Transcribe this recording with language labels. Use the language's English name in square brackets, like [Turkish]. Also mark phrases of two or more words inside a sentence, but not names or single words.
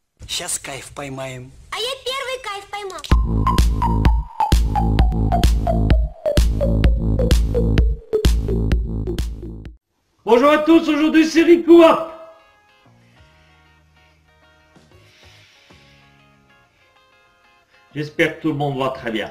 [Russian] Сейчас кайф поймаем. А я первый кайф поймал. [French] Bonjour à tous, aujourd'hui c'est Rico. J'espère que tout le monde va très bien.